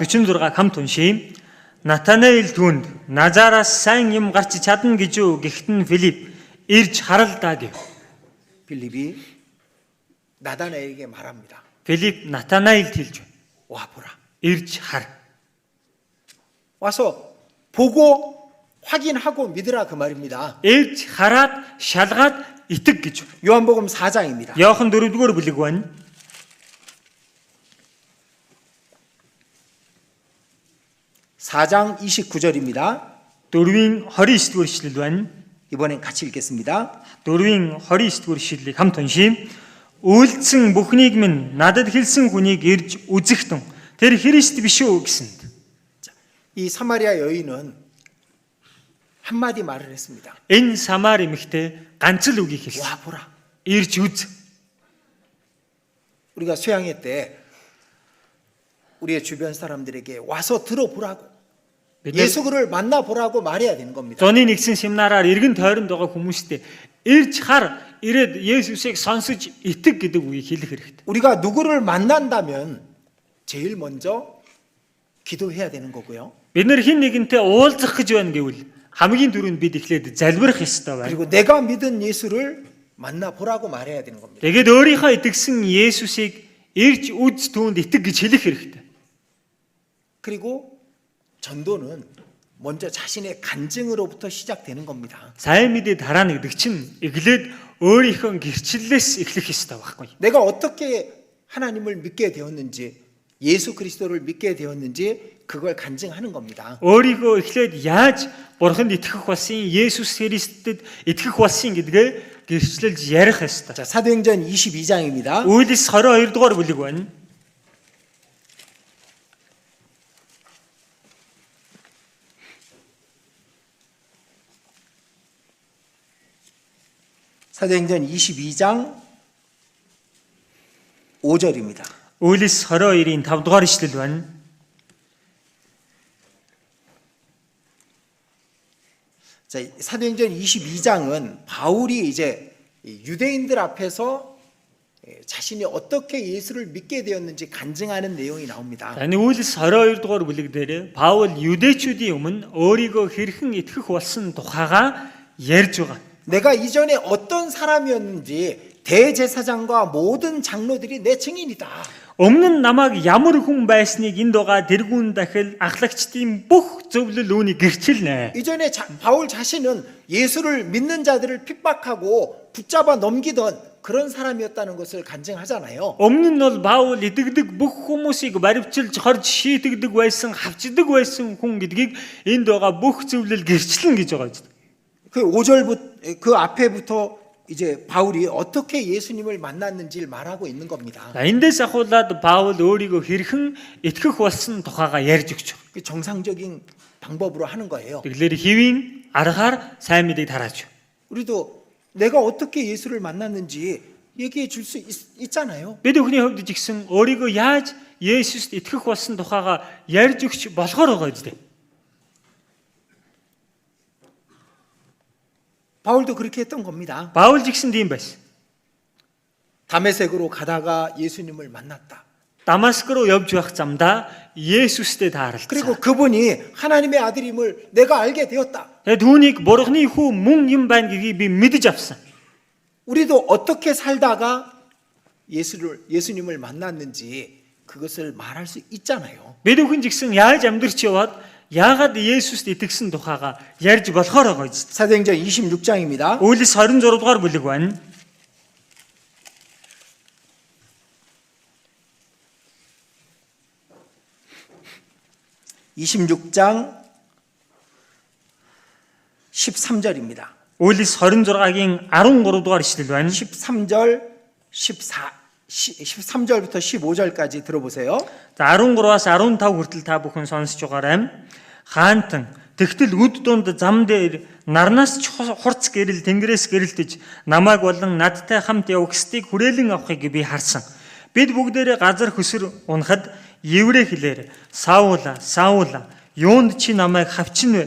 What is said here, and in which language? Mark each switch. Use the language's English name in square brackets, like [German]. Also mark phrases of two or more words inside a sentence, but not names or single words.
[Mongolian] 46 хамт уншийе. Натанаэл түүнд Назараас сайн юм гарч чадна гэж үү гэхэд нь Филипп ирж харалдаа гэв. [Korean] 빌립이 나다나엘에게 말합니다. [Mongolian] Филипп Натанаилд хэлж байна. [Korean] 와 보라. [Mongolian] Ирж хар. [Korean] 와서 보고 확인하고 믿으라 그 말입니다. [Mongolian] Ирж хараад шалгаад итэг гэж. [Korean] 요한복음 4장입니다. [Mongolian] Иохан 4-р бүлэг байна. [Korean] 4장 29절입니다. [Mongolian] 4-ийн 29-р ишлэл байна. [Korean] 이번엔 같이 읽겠습니다. [Mongolian] 4-ийн 29-р ишлэлийг хамт уншийе. Үйлдсэн бүхнийг минь надад хэлсэн хүнийг ирж үзэхтэн тэр Христ биш үү гэсэнд. [Korean] 이 사마리아 여인은 한마디 말을 했습니다. [Mongolian] Энэ Самар эмэгтэй ганц л үгийг хэлсэн. [Korean] 와 보라. [Mongolian] Ирж үз. [Korean] 우리가 수양회 때 우리의 주변 사람들에게 와서 들어보라고 예수를 만나보라고 말해야 되는 겁니다. [Mongolian] Зуны нэгсэн семинараар иргэн тойронд байгаа хүмүүстэй ирж хар ирээд Есүсийг сонсож итэг гэдэг үгийг хэлэх хэрэгтэй. [Korean] 우리가 누구를 만난다면 제일 먼저 기도해야 되는 거고요. [Mongolian] Бид нар хин нэгэнтэй уулзах гэж байна гэвэл хамгийн түрүүнд бид эхлээд залбирах ёстой байна. [Korean] 그리고 내가 믿은 예수를 만나보라고 말해야 되는 겁니다. [Mongolian] Тэгээд өөрийнхөө итгэсэн Есүсийг ирж үз түүнд итэг гэж хэлэх хэрэгтэй. [Korean] 그리고 전도는 먼저 자신의 간증으로부터 시작되는 겁니다. [Mongolian] Сайн мэдээ тараана гэдэг чинь эхлээд өөрийнхөө гэрчлэлээс эхлэх ёстой байхгүй. [Korean] 내가 어떻게 하나님을 믿게 되었는지 예수 그리스도를 믿게 되었는지 그걸 간증하는 겁니다. [Mongolian] Өөрийгөө эхлээд яаж Бурханд итгэх болсон, Есүс Христэд итгэх болсон гэдгээ гэрчлэлж ярих ёстой. [Korean] 자, 사도행전 22장입니다. [Mongolian] Үйлс 22 дугаар бүлэг байна. [Korean] 사도행전 22장 5절입니다. [Mongolian] Үйлс 22-ийн 5 дугаар ишлэл байна. [Korean] 자, 사도행전 22장은 바울이 이제 유대인들 앞에서 자신이 어떻게 예수를 믿게 되었는지 간증하는 내용이 나옵니다. [Mongolian] Энэ Үйлс 22 дугаар бүлэг дээр Паул юдэчүүдийн өмнө өөрийгөө хэрхэн итгэх болсон тухайгаа ярьж байгаа. [Korean] 내가 이전에 어떤 사람이었는지 대제사장과 모든 장로들이 내 증인이다. [Mongolian] Өмнө нь намайг ямар хүн байсныг энд байгаа тэргүүн дахил ахлагчдын бүх зөвлөл үүнийг гэрчилнэ. [Korean] 이전에 바울 자신은 예수를 믿는 자들을 핍박하고 붙잡아 넘기던 그런 사람이었다는 것을 간증하잖아요. [Mongolian] Өмнө нь бол Паул идэгдэг бүх хүмүүсийг баривчилж хорж шийтгдэг байсан, хавчдаг байсан хүн гэдгийг энд байгаа бүх зөвлөл гэрчлэн гэж байгаа юм. [Korean] 그 5절부터 그 앞에부터 이제 바울이 어떻게 예수님을 만났는지를 말하고 있는 겁니다. [Mongolian] Эндээс ахуулаад Паул өөрийгөө хэрхэн итгэх болсон тухайгаа ярьж өгч байгаа. [Korean] 그 정상적인 방법으로 하는 거예요. [Mongolian] Тэгэхээр хэвийн аргаар сайн мэдээг тарааж. [Korean] 우리도 내가 어떻게 예수를 만났는지 얘기해 줄 수 있잖아요. [Mongolian] Бид өхний хувьд ч гэсэн өөрийгөө яаж Есүст итгэх болсон тухайгаа ярьж өгч болохоор байгаа юм. [Korean] 바울도 그렇게 했던 겁니다. [Mongolian] Паул ч гэсэн тийм байсан. [Korean] 다메섹으로 가다가 예수님을 만났다. [Mongolian] Дамаск руу явж байх замдаа Есүстэй тааралцсан. [Korean] 그리고 그분이 하나님의 아들임을 내가 알게 되었다. [Mongolian] Тэгээд түүнийг Бурхны хүү мөн юм байна гэдгийг би мэдэж авсан. [Korean] 우리도 어떻게 살다가 예수님을 만났는지 그것을 말할 수 있잖아요. [Mongolian] Бид бүхэн ч гэсэн яаж амьдрч яваад яагаад Есүст итгэсэн тухайгаа ярьж болохоор байгаа юм. [Korean] 사도행전 26장입니다. [Mongolian] Үйлс 26 дугаар бүлэг байна. [Korean] (26장) 13절입니다. [Mongolian] Үйлс 26-гийн 13 дугаар ишлэл байна. [Korean] 13절 13절부터 15절까지 들어보세요. [Mongolian] За 13-аас 15 хүртэл та бүхэн сонсож байгаарай. Хаантан тэгтэл үд дунд зам дээр нарнаас хурц гэрэл тэнгэрээс гэрэлтэж намайг болон надтай хамт явах гэстийг хүрээлэн авахыг би харсан. Бид бүгдээрээ газар хөсөр унахад еврей хэлээр Саула, Саула, юунд чи намайг хавчин вэ?